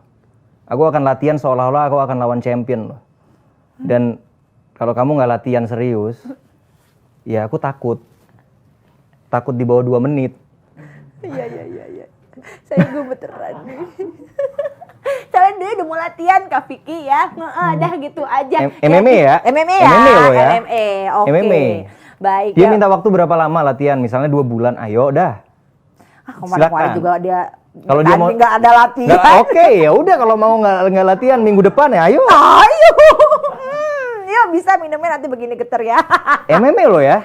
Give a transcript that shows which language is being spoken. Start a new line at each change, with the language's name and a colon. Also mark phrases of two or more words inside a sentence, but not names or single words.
Indonesian: Aku akan latihan seolah-olah aku akan lawan champion loh. Dan kalau kamu nggak latihan serius, Ya aku takut di bawah 2 menit. Iya. Saya gemeteran nih. Soalnya dia udah mau latihan Kak Vicky ya. Dah gitu aja. MMA ya? MMA ya? MMA loh ya? MMA, oke. MMA. Baik. Dia minta waktu berapa lama latihan? Misalnya 2 bulan, ayo dah. Kemarin juga dia kalau dia mau nggak ada latihan. Oke, ya udah kalau mau nggak latihan minggu depan ya ayo. Yuk bisa minumnya nanti begini geter ya. MMA loh ya?